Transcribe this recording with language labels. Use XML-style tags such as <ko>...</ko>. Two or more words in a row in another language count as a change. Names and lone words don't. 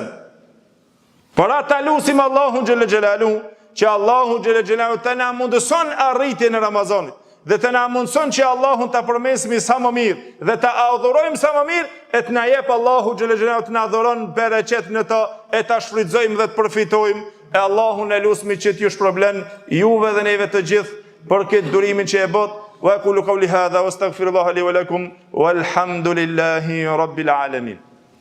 <sq>Por ata lutim Allahun</sq> <ar>جل جلاله</ar> <sq>që Allahu</sq> <ar>جل جلاله</ar> <sq>të na mundëson arritjen e Ramazanit dhe të na mundëson që Allahun ta përmesim sa më mirë dhe ta adhurojmë sa më mirë, e të na jep Allahu</sq> <ar>جل جلاله</ar> <sq>të na dhuron bereqet në to, e ta shfrytëzojmë dhe të përfitojmë. E Allahun e lutemi që t'ju shpërblen juve dhe neve të gjithë për këtë durimin që e bot.</sq> <ar>وأقول قولي هذا وأستغفر الله لي ولكم والحمد لله رب العالمين.</ar>